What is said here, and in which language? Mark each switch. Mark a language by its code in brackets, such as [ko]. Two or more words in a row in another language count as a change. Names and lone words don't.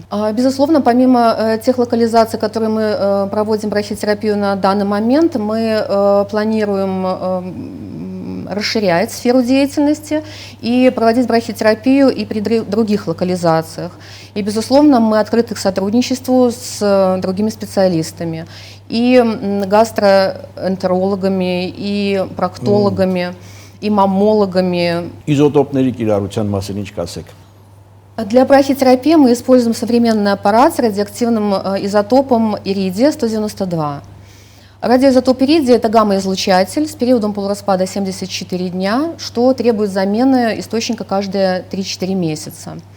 [ru] Безусловно, помимо тех локализаций, которые мы проводим брахитерапию на данный момент, мы планируем расширять сферу деятельности и проводить брахитерапию и при других локализациях. И, безусловно, мы открыты к сотрудничеству с другими специалистами, и гастроэнтерологами, и проктологами, и маммологами. [hy] Изотопների կիրառության մասին ինչ կասեք։ [ru] Для брахитерапии мы используем современный аппарат с радиоактивным изотопом иридия-192. Радиоизотоп иридия – это гамма-излучатель с периодом полураспада 74 дня, что требует замены источника каждые 3-4 месяца.